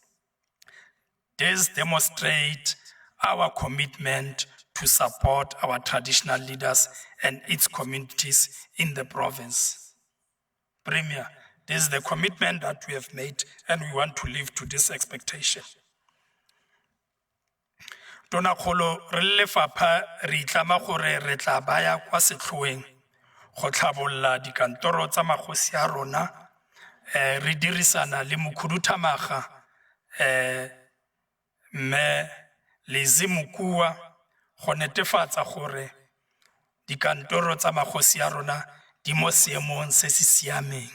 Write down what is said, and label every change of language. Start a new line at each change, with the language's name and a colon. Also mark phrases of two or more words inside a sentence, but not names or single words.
English: This demonstrates our commitment to support our traditional leaders and its communities in the province. Premier, this is the commitment that we have made, and we want to live to this expectation.
Tswana: Tona Kgolo, re le lefapha re itlama gore re tla baya kwa setlhoeng go tlhabolla dikantoro tsa magosi a rona, re dirisana le mokhuduthamaga mme Lezi Mokua go netefatsa gore dikantoro tsa magosi a rona di mo seemong se se siameng.